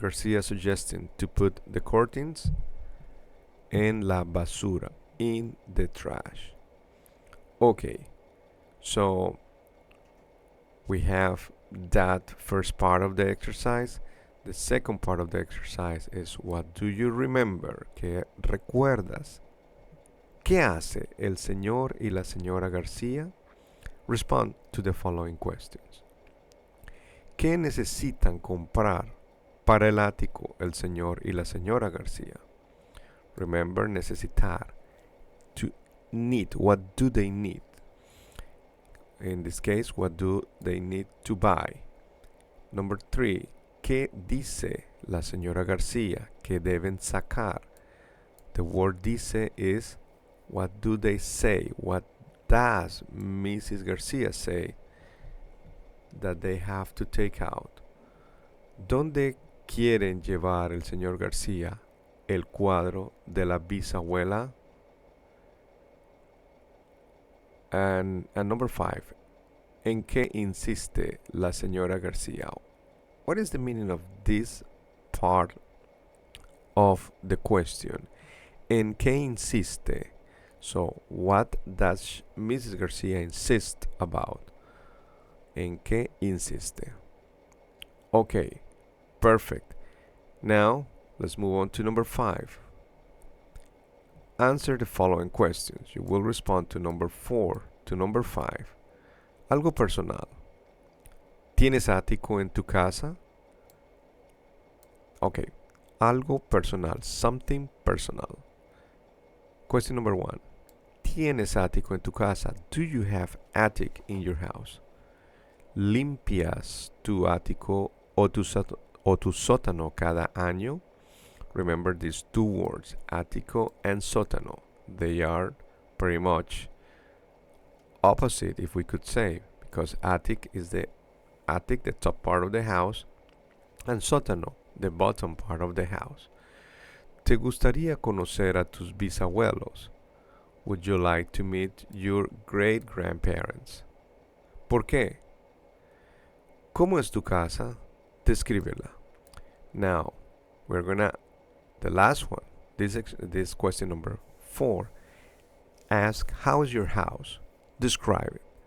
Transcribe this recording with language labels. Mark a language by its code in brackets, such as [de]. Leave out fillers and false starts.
[en] Garcia suggesting to put the curtains? [es] En la basura, [en] in the trash. Okay, so we have that first part of the exercise. The second part of the exercise is what do you remember? [es] ¿Qué recuerdas? ¿Qué hace el señor y la señora García? [en] Respond to the following questions. [es] ¿Qué necesitan comprar para el ático el señor y la señora García? [en] Remember, necesitar. To need. What do they need? In this case, what do they need to buy? Number 3. [es] ¿Qué dice la señora García que deben sacar? [en] The word dice is what do they say? What does Mrs. García say that they have to take out? [es] ¿Dónde quieren llevar el señor García el cuadro de la bisabuela? [en] And number 5. [es] ¿En qué insiste la señora García? [en] What is the meaning of this part of the question? [es] ¿En qué insiste? [en] So, what does Mrs. [es] García [en] insist about? [es] ¿En qué insiste? [en] Okay, perfect. Now, let's move on to number 5. Answer the following questions. You will respond to number 4 to number 5. [es] Algo personal. ¿Tienes ático en tu casa? [en] Okay, [es] algo personal, [en] something personal. Question number 1. [es] ¿Tienes ático en tu casa? [en] Do you have attic in your house? [es] ¿Limpias tu ático o tu sótano cada año? [en] Remember these two words, ático and sótano. They are pretty much opposite, if we could say, because attic is the top part of the house, and sótano, the bottom part of the house. [es] ¿Te gustaría conocer a tus bisabuelos? [en] Would you like to meet your great-grandparents? [es] ¿Por qué? ¿Cómo es tu casa? Descríbela. [en] Now, the last one, this question number 4, ask how is your house? Describe it.